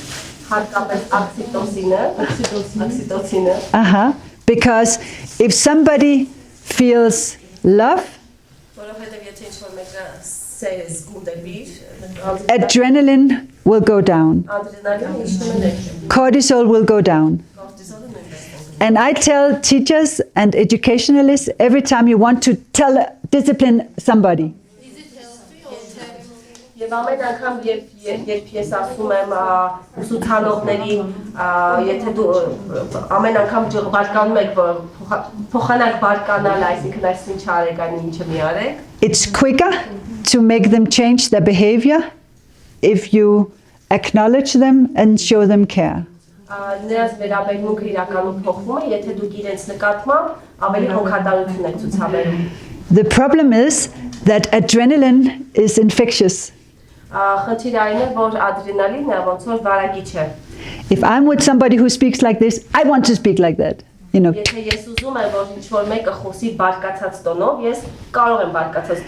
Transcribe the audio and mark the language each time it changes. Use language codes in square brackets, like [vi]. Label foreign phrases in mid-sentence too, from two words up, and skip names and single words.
[en] Because if somebody feels love, adrenaline will go down. Cortisol will go down. And I tell teachers and educationalists every time you want to discipline somebody. [hy] Եվ ամեն անգամ երբ ես ասում եմ ուսուցանողների, եթե դու ամեն անգամ բարկանում եք, փոխանակ բարկանալ, այսինքն այս ինչ արեք, այն ինչը մի արեք, [en] it's quicker to make them change their behavior if you acknowledge them and show them care. [hy] Նրանց վերաբերմունքը իրականում փոխվում է, եթե դուք իրենց նկատմամբ ավելի հոգատարություն եք ցուցաբերում։ [en] The problem is that adrenaline is infectious. [hy] Խնդիրը այն է, որ ադրենալինը ոնց որ վարակիչ է։ [en] If I'm with somebody who speaks like this, I want to speak like that. You know, [hy] Եթե ես ուզում եմ, որ ինչ-որ մեկը խոսի բարկացած տոնով, ես կարող եմ բարկացած